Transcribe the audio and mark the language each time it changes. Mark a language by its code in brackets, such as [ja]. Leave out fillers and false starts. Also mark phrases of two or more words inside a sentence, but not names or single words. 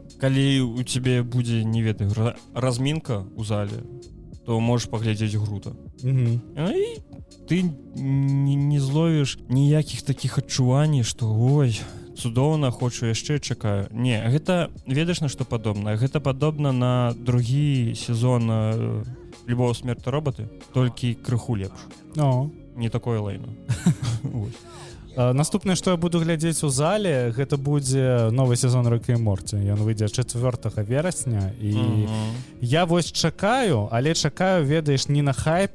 [be] Калі у цябе будзе, не ведаю, размінка ў зале, то можаш паглядзець Грута. І ты не зловіш ніякіх такіх адчуванняў, што ой, цудоўна, хочу яшчэ, чакаю. Не, гэта, ведаеш, на што падобна? Гэта падобна на другі сезон «Любого смерти роботы», толькі крыху лепш. Не такое лайно. Наступнае, што я буду глядзець у зале, гэта будзе новы сезон «Рыка і Морці». Ён выйдзе 4 верасня. І я вось чакаю, але чакаю, ведаеш, не на хайпе.